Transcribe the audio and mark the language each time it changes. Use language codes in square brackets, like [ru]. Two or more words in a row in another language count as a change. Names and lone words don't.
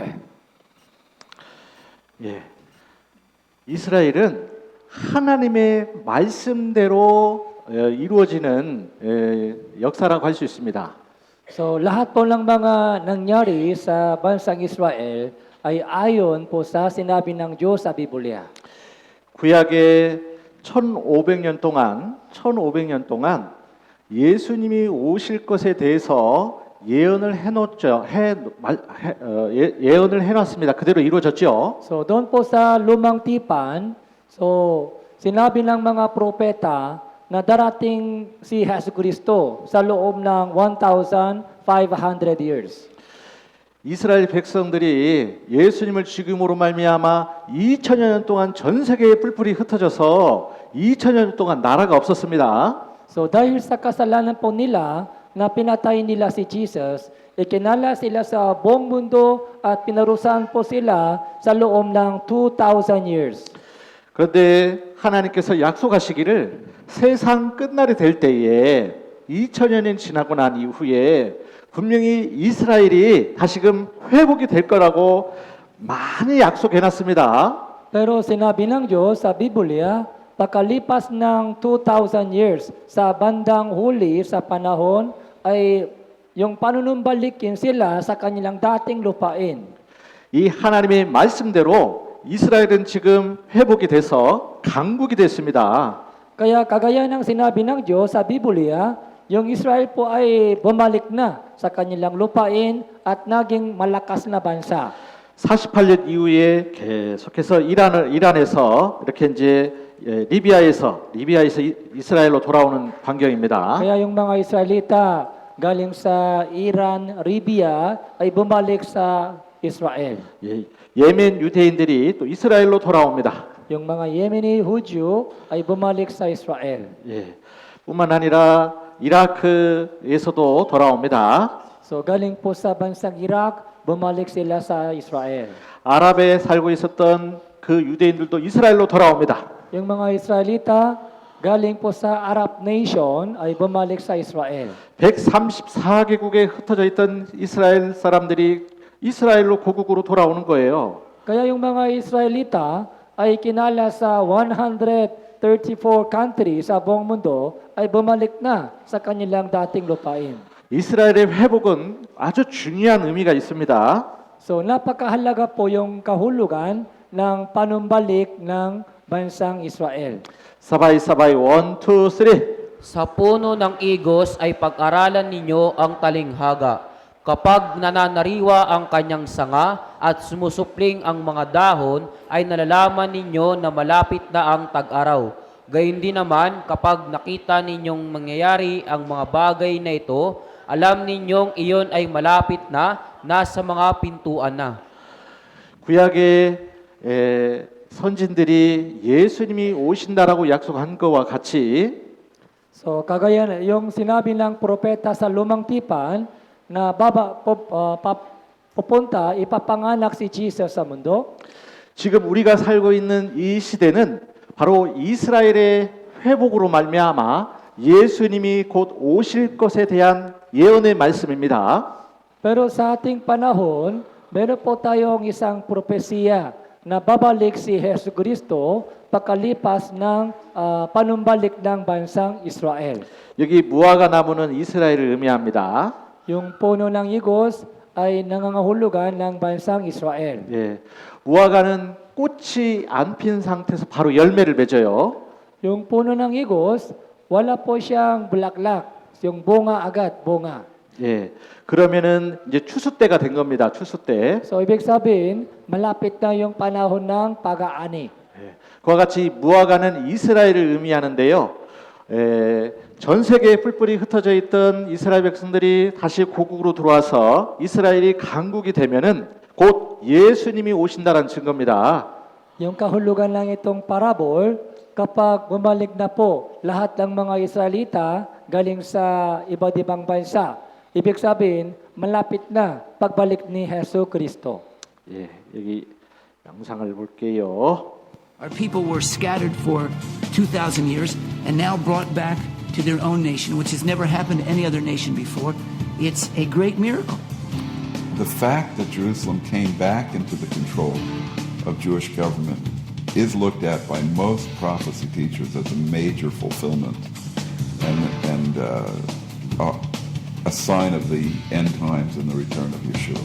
[ko] בירח 예. 이스라엘은 하나님의 말씀대로 이루어지는 역사라고 할 수 있습니다. [tl] So lahat po ng mga nangyari sa bansang Israel ay ayon po sa sinabi ng Diyos sa Biblia. [ko] 구약의 1500년 동안 예수님이 오실 것에 대해서 예언을 예언을 해놨습니다. 그대로 이루어졌죠. [tl] So doon po sa lumang tipan, so sinabi ng mga propeta na darating si Hesus Kristo sa loob ng 1,500 years. [ko] 이스라엘 백성들이 예수님을 죽임으로 말미암아 2000여 년 동안 전 세계에 뿔뿔이 흩어져서 2000여 년 동안 나라가 없었습니다. [tl] So dahil sa kasalanan po nila na pinatay nila si Jesus, ikinala sila sa buong mundo at pinarusahan po sila sa loob ng 2,000 years. [ko] 그런데 하나님께서 약속하시기를 세상 끝날이 될 때에 2000여 년 지나고 난 이후에 분명히 이스라엘이 다시금 회복이 될 거라고 많이 약속해 놨습니다. [tl] Pero sinabi ng Diyos sa Biblia, pagkalipas ng 2,000 years sa bandang huli sa panahon ay yung panunumbalikin sila sa kanilang dating lupain. [ko] 이 하나님의 말씀대로 이스라엘은 지금 회복이 돼서 강국이 됐습니다. [tl] Kaya kagaya ng sinabi ng Diyos sa Biblia, yung Israel po ay bumalik na sa kanilang lupain at naging malakas na bansa. [ko] 48년 이후에 계속해서 이란에서 이렇게 이제 리비아에서 이스라엘로 돌아오는 광경입니다. [tl] Kaya yung mga Israelita galing sa Iran, Libya ay bumalik sa Israel. [ko] 예멘 유대인들이 또 이스라엘로 돌아옵니다. [tl] Yung mga Yemeni Hudyo ay bumalik sa Israel. [ko] 뿐만 아니라 이라크에서도 돌아옵니다. [tl] So galing po sa bansang Iraq, bumalik sila sa Israel. [ko] 아랍에 살고 있었던 그 유대인들도 이스라엘로 돌아옵니다. [tl] Yung mga Israelita galing po sa [en] Arab nation [tl] ay bumalik sa Israel. [ko] 134개국에 흩어져 있던 이스라엘 사람들이 이스라엘로 고국으로 돌아오는 거예요. [tl] Kaya yung mga Israelita ay kinala sa 134 34 countries sa buong mundo ay bumalik na sa kanilang dating lupain. [ko] 이스라엘의 회복은 아주 중요한 의미가 있습니다. [tl] So napakahalaga po yung kahulugan ng panumbalik ng bansang Israel. 사바이 사바이 1, 2, 3. Sa puno ng igos ay pag-aralan ninyo ang talinghaga. Kapag nananariwa ang kanyang sanga at sumusupling ang mga dahon, ay nalalaman ninyo na malapit na ang tag-araw. Gayun din naman, kapag nakita ninyong mangyayari ang mga bagay na ito, alam ninyong iyon ay malapit na, nasa mga pintuan na. [ko] 구약의 선진들이 예수님이 오신다라고 약속한 것과 같이 [tl] So kagaya na yung sinabi ng propeta sa Lumang Tipan na pupunta, ipapanganak si Jesus sa mundo. [ko] 지금 우리가 살고 있는 이 시대는 바로 이스라엘의 회복으로 말미암아 예수님이 곧 오실 것에 대한 예언의 말씀입니다. [tl] Pero sa ating panahon, meron po tayong isang propesiya na babalik si Hesus Kristo pagkalipas ng panumbalik ng bansang Israel. [ko] 여기 무화과 나무는 이스라엘을 의미합니다. [tl] Yung puno ng igos ay nangangahulugan ng bansang Israel. [ko] 예, 무화과는 꽃이 안 핀 상태에서 바로 열매를 맺어요. [tl] Yung puno ng igos, wala po siyang bulaklak. Yung bunga agad, bunga. [ko] 예, 그러면은 이제 추수 때가 된 겁니다. 추수 때. [tl] So ibig sabihin, malapit na yung panahon ng pag-aani. [ko] 예, 그와 같이 무화과는 이스라엘을 의미하는데요. 전 세계에 뿔뿔이 흩어져 있던 이스라엘 백성들이 다시 고국으로 들어와서 이스라엘이 강국이 되면은 곧 예수님이 오신다는 증거입니다. [tl] Yung kahulugan lang itong parabol, kapag bumalik na po lahat ng mga Israelita galing sa iba't ibang bansa, ibig sabihin, malapit na pagbalik ni Hesus Kristo. [ko] 예, 여기 영상을 볼게요. [en] Our people were scattered for 2,000 years and now brought back to their own nation, which has never happened to any other nation before. It's a great miracle. The fact that Jerusalem came back into the control of Jewish government is looked at by most prophecy teachers as a major fulfillment and a sign of the end times and the return of Yeshua.